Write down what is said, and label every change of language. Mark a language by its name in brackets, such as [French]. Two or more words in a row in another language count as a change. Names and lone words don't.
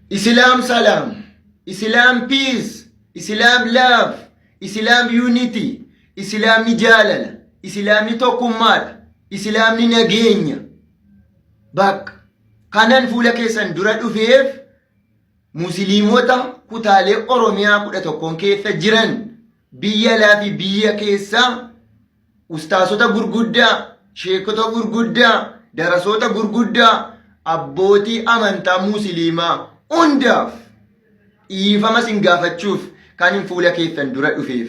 [English] Islam salam, Islam peace, Islam love, Islam unity, [Oromo] Islam ni jaalala, Islam ni tokkummaadha, Islam ni nageenya. Bakka kanan fuula keessan dura dhufeef musliimota kutaalee Oromiyaa 11 keessa jiran biyya alaa fi biyya keessa ustaasota gurguddaa, sheekota gurguddaa, darasoota gurguddaa, abbootii amantaa musliimaa hundaaf dhiifama sin gaafachuuf kanin fuula keessan dura dhufeef.